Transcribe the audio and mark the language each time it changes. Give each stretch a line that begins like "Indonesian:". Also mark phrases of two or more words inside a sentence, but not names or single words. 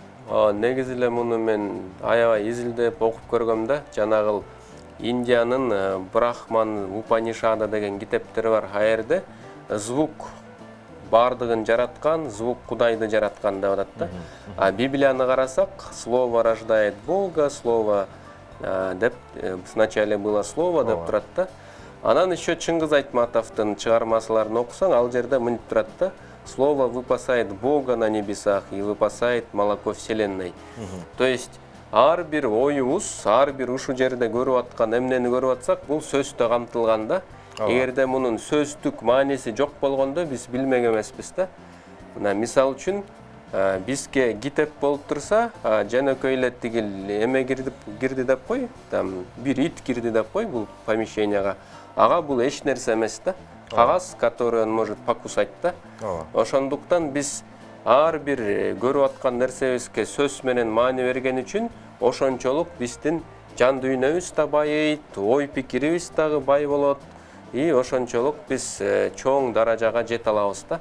Kyrgyz: Негизи эле муну мен аябай изилдеп окуп көргөм да, жанагыл Индиянын Брахман Упанишада деген китептери бар. Аерде звук бардыгын жараткан, звук Кудайды жараткан деп атат да. А Библияны карасак,
Russian: слово рождает Бога, слово деп вначале было слово
Kyrgyz: деп турат да. Анан еще Чыңгыз Айтматовдун чыгармаларын окусаң, ал жерде мынтип турат да.
Russian: Слово выпасает Бога на небесах и выпасает молоко вселенной. То есть
Kyrgyz: ар бир оюбуз, ар бир ушул жерде көрүп аткан эмнени көрүп атсак, бул сөздө камтылган да. Эгерде мунун сөздүк мааниси жок болгондо биз билмек эмеспиз да. Мына мисал үчүн бизге китеп болуп турса, жанакөй эле тигил эме кирди деп кой, там бир ит кирди деп кой бул помещенияга. Ага бул эч нерсе эмес да. Кагаз,
Russian: который он может покусать да.
Kyrgyz: Ошондуктан биз ар бир көрүп аткан нерсебизге сөз менен маани берген үчүн ошончолук биздин жан дүйнөбүз да байыйт, ой пикирибиз дагы бай болот. И ошончолук биз чоң даражага жете алабыз да.